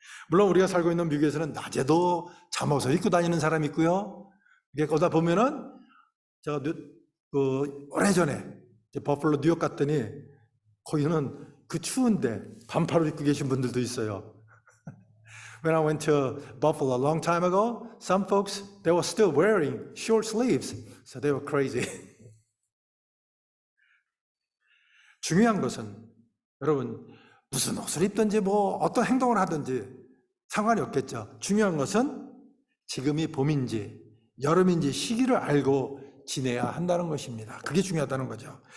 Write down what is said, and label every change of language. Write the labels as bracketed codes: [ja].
[ko] 물론 우리가 살고 있는 미국에서는 낮에도 잠옷을 입고 다니는 사람이 있고요. 이게 거기다 보면은 제가 오래전에 버플로 뉴욕 갔더니 거기는 그 추운데 반팔을 입고 계신 분들도 있어요. [en] When I went to Buffalo a long time ago, some folks, they were still wearing short sleeves. So they were crazy. [ko] 중요한 것은 여러분 무슨 옷을 입든지 뭐 어떤 행동을 하든지 상관이 없겠죠. 중요한 것은 지금이 봄인지 여름인지 시기를 알고 지내야 한다는 것입니다. 그게 중요하다는 거죠.